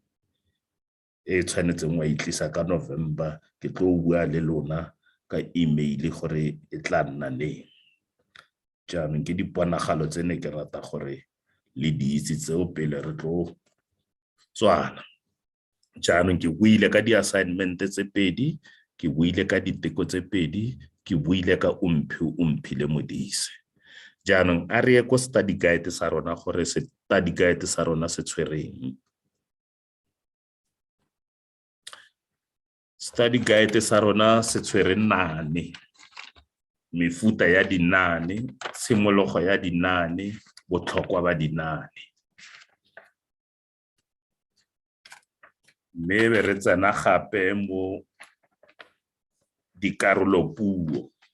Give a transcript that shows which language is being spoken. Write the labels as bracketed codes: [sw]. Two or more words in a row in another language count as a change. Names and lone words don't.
[tn] e tshwanetseng wa itlisa ka November ke tlo bua le lona ka email gore e tla nna neng jaanong ke diponagalo tse ne ke rata gore le di itse tseo pele re tlo tswana jaanong ke buile ka di-assignment tse pedi ke buile ka diteko tse pedi ke buile ka umphi le modise. Jaanong a re ye ko [en] study guide [tn] sa rona gore [en] study guide [tn] sa rona se tshwereng. [en] Study guide [tn] sa rona se tshwere naane, mefuta ya dinaane, tshimologo ya dinaane, botlhokwa ba dinaane. Mme be re tsena gape mo dikarolopuo.